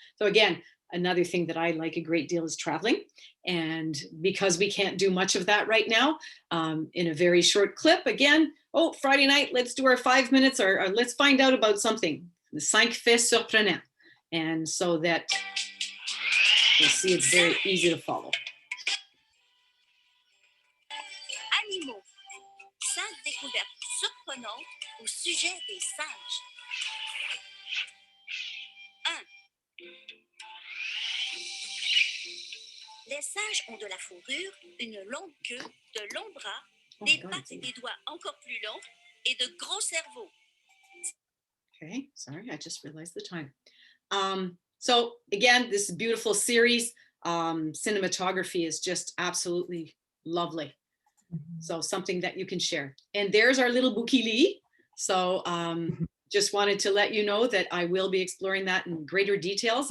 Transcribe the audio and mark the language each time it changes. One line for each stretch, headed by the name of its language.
English: So again, another thing that I like a great deal is traveling. And because we can't do much of that right now, in a very short clip, again, oh, Friday night, let's do our 5 minutes, or let's find out about something. The 5
French: faits surprenants.
English: And so that you'll see it's very easy to follow.
French: Animaux. 5 découvertes surprenantes au sujet des singes. 1. Les singes ont de la fourrure, une longue queue, de longs bras, des pattes et des doigts encore plus longs, et de gros cerveaux.
English: Okay, sorry, I just realized the time. So again, this beautiful series, cinematography is just absolutely lovely. So something that you can share. And there's our little Bookily. So just wanted to let you know that I will be exploring that in greater details.